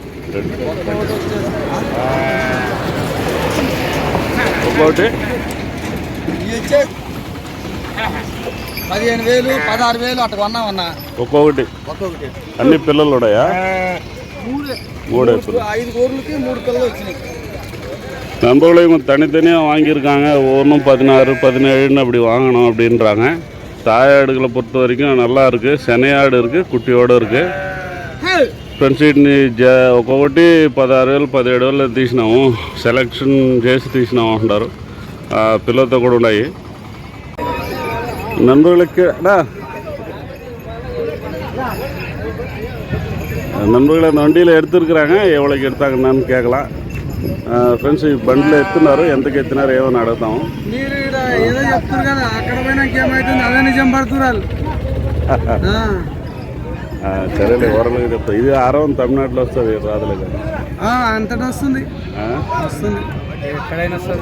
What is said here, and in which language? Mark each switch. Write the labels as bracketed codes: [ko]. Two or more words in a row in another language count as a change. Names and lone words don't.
[te] ఒక్కొక్కటి 15,000, 16,000 అట్లా కొన్నామన్నా. ఒక్కొక్కటి అన్ని పిల్లలు ఉన్నాయా? 3 5 గోర్లకి 3 పిల్లలు వచ్చినాయి. [ta] நண்பர்களே, இவங்க தனித்தனியாக வாங்கியிருக்காங்க. ஒவ்வொன்றும் 16, 17 அப்படி வாங்கணும் அப்படின்றாங்க. தாயாடுகளை பொறுத்த வரைக்கும் நல்லா இருக்குது. சினையாடு இருக்குது, குட்டியோடு இருக்குது. [te] ఫ్రెండ్స్, వీటిని ఒక్కొక్కటి 16,000, 17,000 తీసినాము. సెలెక్షన్ చేసి తీసినాము అంటారు. పిల్లలతో కూడా ఉన్నాయి. [ta] நண்பர்களுக்கு நண்பர்கள் அந்த வண்டியில் எடுத்துருக்குறாங்க. எவ்வளோக்கு எடுத்தாங்கன்னு கேட்கலாம். [te] ఫ్రెండ్స్, ఈ బండిలో ఎత్తున్నారు. ఎంతకు ఎత్తినారు ఏమని అడుగుతాము. మీరు ఏదో చెప్తారు కదా, అక్కడ పోయినా ఏమవుతుంది, అదే నిజం పడుతున్నారు. సరేలే, ఓరలుగా చెప్తా. ఇది ఆరవం తమిళనాడులో వస్తుంది, రాదులే కదా. అంతటా వస్తుంది. ఎక్కడైనా వస్తుంది.